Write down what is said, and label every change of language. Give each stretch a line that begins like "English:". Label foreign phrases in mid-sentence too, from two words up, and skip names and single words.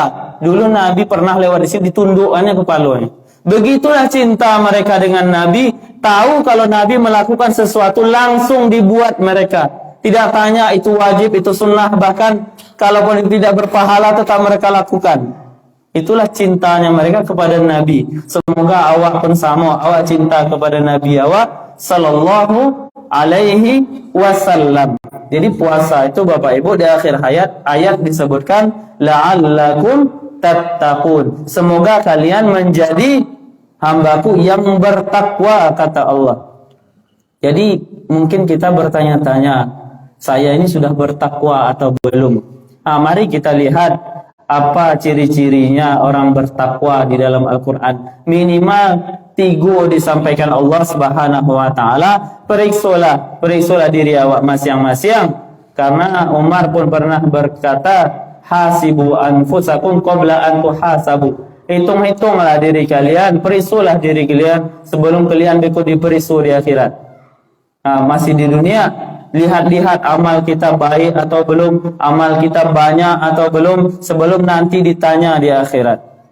Indonesian: Dulu Nabi pernah lewat di sini, ditundukkannya kepalanya. Begitulah cinta mereka dengan Nabi. Tahu kalau Nabi melakukan sesuatu langsung dibuat mereka. Tidak tanya itu wajib, itu sunnah. Bahkan kalaupun itu tidak berpahala tetap mereka lakukan. Itulah cintanya mereka kepada Nabi. Semoga awak pun sama. Awak cinta kepada Nabi awak
Arabic: صلى الله عليه وسلم.
Indonesian: Jadi puasa itu Bapak Ibu di akhir ayat disebutkan
Arabic: لعلكم تتقون.
Indonesian: Semoga kalian menjadi hambaku yang bertakwa, kata Allah. Jadi mungkin kita bertanya-tanya, saya ini sudah bertakwa atau belum? Nah, mari kita lihat apa ciri-cirinya orang bertakwa di dalam Al-Quran. Minimal 3 disampaikan Allah
Arabic: سبحانه وتعالى.
Indonesian: Periksalah diri awak masing-masing. Karena Umar pun pernah berkata,
Arabic: حاسبوا أنفسكم قبل أن تحاسبوا.
Indonesian: Hitung-hitunglah diri kalian, periksalah diri kalian sebelum kalian diperiksa di akhirat. Nah, masih di dunia, lihat-lihat amal kita baik atau belum, amal kita banyak atau belum, sebelum nanti ditanya di akhirat.